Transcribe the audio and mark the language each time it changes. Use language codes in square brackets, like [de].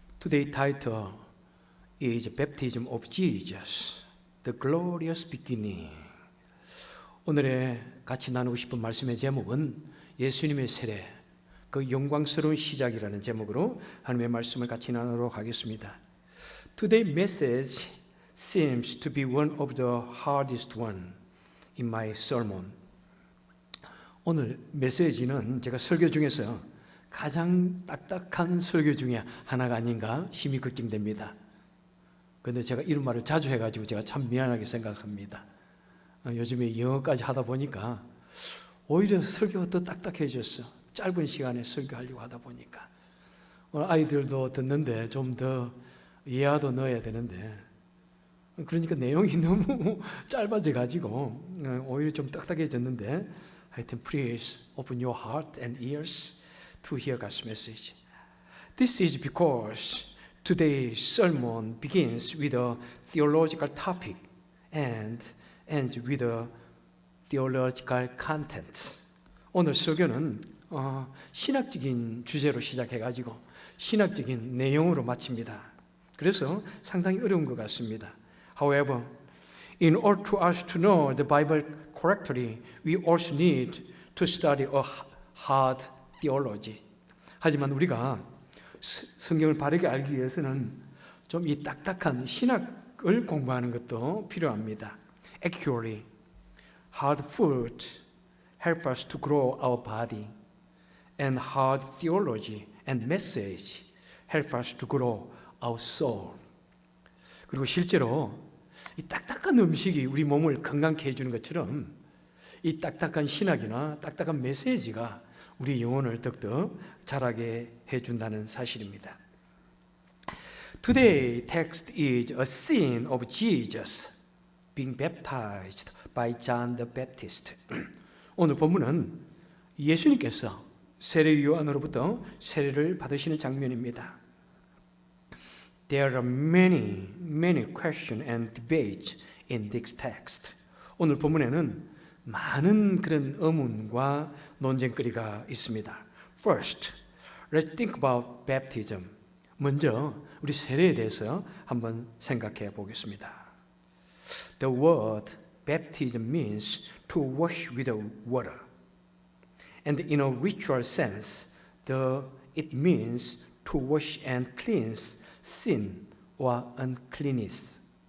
[en] Today's title is Baptism of Jesus, the Glorious Beginning. [ko] 오늘의 같이 나누고 싶은 말씀의 제목은 예수님의 세례, 그 영광스러운 시작이라는 제목으로 하나님의 말씀을 같이 나누도록 하겠습니다. [en] Today's message seems to be one of the hardest one in my sermon. [ko] 오늘 메시지는 제가 설교 중에서 가장 딱딱한 설교 중에 하나가 아닌가 심히 걱정됩니다. 그런데 제가 이런 말을 자주 해가지고 제가 참 미안하게 생각합니다. 요즘에 영어까지 하다 보니까 오히려 설교가 더 딱딱해졌어. 짧은 시간에 설교하려고 하다 보니까 아이들도 듣는데 좀 더 예화도 넣어야 되는데 그러니까 내용이 너무 짧아져가지고 오히려 좀 딱딱해졌는데 하여튼 [en] please open your heart and ears to hear God's message. This is because today's sermon begins with a theological topic and ends with a theological content. [ko] 오늘 설교는 신학적인 주제로 시작해가지고 신학적인 내용으로 마칩니다. 그래서 상당히 어려운 것 같습니다. [en] However, in order to us to know the Bible correctly, we also need to study a hard theology. [ko] 하지만 우리가 성경을 바르게 알기 위해서는 좀 이 딱딱한 신학을 공부하는 것도 필요합니다. [en] Actually, hard food help us to grow our body, and hard theology and message help us to grow our soul. [ko] 그리고 실제로 이 딱딱한 음식이 우리 몸을 건강케 해주는 것처럼 이 딱딱한 신학이나 딱딱한 메시지가 우리 영혼을 더욱더 자라게 해준다는 사실입니다. [en] Today's text is a scene of Jesus being baptized by John the Baptist. [ko] 오늘 본문은 예수님께서 세례 요한으로부터 세례를 받으시는 장면입니다. [en] There are many questions and debates in this text. [ko] 오늘 본문에는 많은 그런 의문과 논쟁거리가 있습니다. [en] First, let's think about baptism. [ko] 먼저 우리 세례에 대해서 한번 생각해 보겠습니다. [en] The word baptism means to wash with water. And in a ritual sense, it means to wash and cleanse sin or uncleanness.